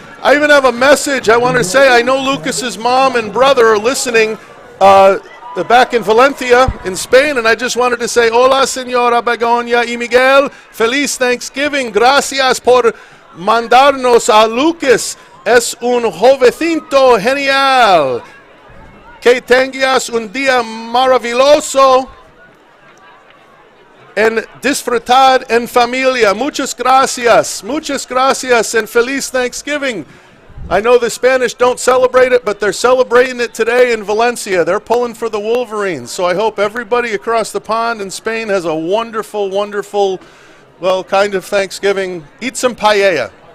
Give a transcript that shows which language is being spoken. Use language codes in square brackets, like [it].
[en] I even have a message I want to say. I know Lucas's mom and brother are listening back in Valencia, in Spain, and I just wanted to say, [es] hola, señora Begoña y Miguel. Feliz Thanksgiving. Gracias por mandarnos a Lucas. Es un jovencito genial. Que tengas un día maravilloso en disfrutar en familia. Muchas gracias, and feliz Thanksgiving. [en] I know the Spanish don't celebrate it, but they're celebrating it today in Valencia. They're pulling for the Wolverines. So I hope everybody across the pond in Spain has a wonderful, wonderful, kind of Thanksgiving. Eat some paella.